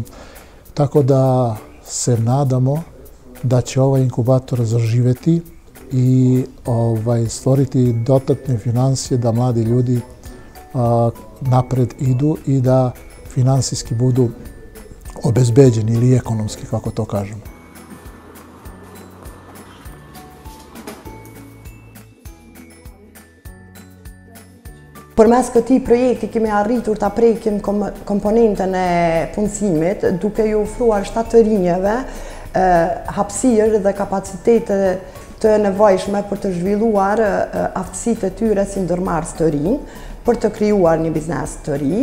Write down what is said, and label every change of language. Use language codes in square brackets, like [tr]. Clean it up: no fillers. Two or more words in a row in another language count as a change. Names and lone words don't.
[sr] Tako da se nadamo da će ovaj inkubator zaživeti i stvoriti dodatne financije da mladi ljudi napred idu i da finansijski budu obezbeđeni ili ekonomski, kako to kažemo. [sq] Përmes këtij projekti kemi arritur ta prekim komponentën e punësimit, duke ju ofruar shtatërinjve hapësirë dhe kapacitete të nevojshme për të zhvilluar aftësitë e tyre si ndërmarrës të rinj, për të krijuar një biznes të ri.